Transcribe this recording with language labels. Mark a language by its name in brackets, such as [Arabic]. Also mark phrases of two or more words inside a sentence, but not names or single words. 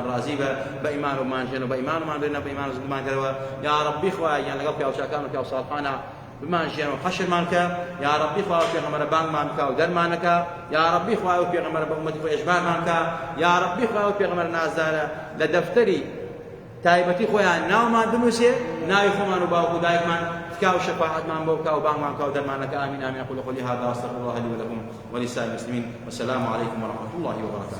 [Central Kurdish] ڕازی بە بە ئیمان و مانژێن و بە ئیمانمان بێنە بە ئیمان و زگمان کەرەوە یا ڕەبی خوای یان لەگەڵ پیاوچاکان و پیاوساڵحانە بمانژێن و حەشرمان کە یا ڕەبی خوا و پێغەمبەرە بانگمان بکە و دەرمانەکە یا ڕەبی خوا و پێغەمبەرە بە ئومەتی خۆی ئێژبارمان کە یا ڕەبی خوا و پێغەمبەرە نازدارە لە دەفتەری تایبەتی خۆیان ناومان بنووسێ ناوی خۆمان و باوک و دایکمان تکا و شەفاعەتمان بۆ بکە و بانگمان بکە و دەرمانەکە ئامین ئامین [Arabic] أقول قولي هذا وأستغفر الله لي ولكم ولسائر المسلمين والسلام عليكم ورحمة الله وبركاته